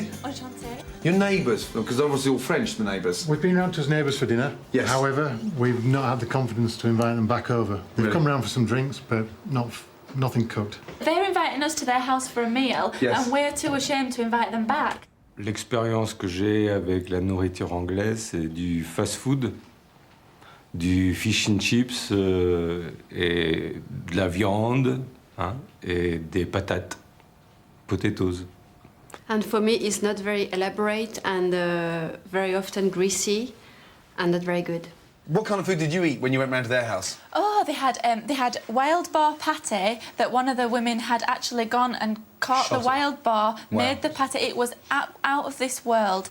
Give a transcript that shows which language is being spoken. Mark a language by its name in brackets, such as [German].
[English] you? Enchanté. Your neighbours, because obviously all French, the neighbours. We've been round to as neighbours for dinner. Yes. However, we've not had the confidence to invite them back over. They've Really? come round for some drinks, but nothing cooked. They're inviting us to their house for a meal, Yes. and we're too ashamed to invite them back. [French] L'expérience que j'ai avec la nourriture anglaise, c'est du fast-food, du fish and chips et de la viande, hein, et des patates, potatoes. [English] And for me, it's not very elaborate and very often greasy and not very good. What kind of food did you eat when you went round to their house? Oh, they had wild boar pate that one of the women had actually gone and caught Shot the it. wild boar, Wow. made the pate. It was out of this world.